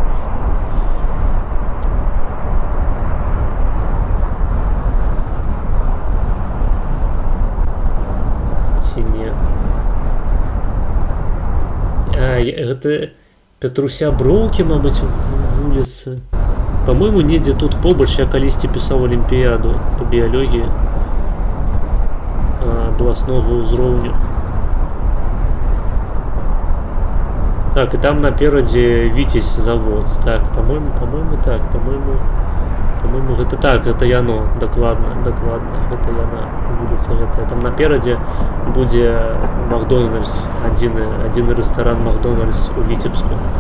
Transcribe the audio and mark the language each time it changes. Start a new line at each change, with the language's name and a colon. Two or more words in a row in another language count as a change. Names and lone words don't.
Belarusian: Гэта Петруся Броўкі, мабыць, вуліцы. По-моему, недзе тут побач я калісьці пісаў алімпіяду по біялогіі абласнога ўзроўню. Так, і там наперадзе Віцязь завод. Так, по-моему, так, по-моему, гэта так, гэта яно, дакладна, гэта яна вуліца гэтая. Там наперадзе будзе Макдональдс, адзіны рэстаран Макдональдс у Віцебску.